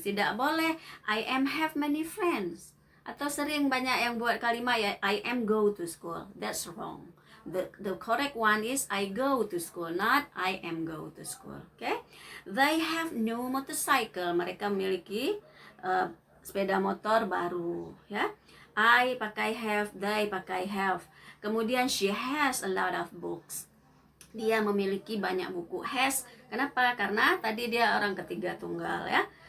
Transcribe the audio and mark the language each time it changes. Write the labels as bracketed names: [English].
[Indonesian] Tidak boleh [English] I am have many friends. [Indonesian] Atau sering banyak yang buat kalimat, ya, [English] I am go to school. That's wrong. The correct one is I go to school, not I am go to school. Okay? They have no motorcycle. [Indonesian] Mereka memiliki sepeda motor baru, ya. I pakai have, they pakai have. Kemudian [English] she has a lot of books. [Indonesian] Dia memiliki banyak buku. Has, kenapa? Karena tadi dia orang ketiga tunggal, ya.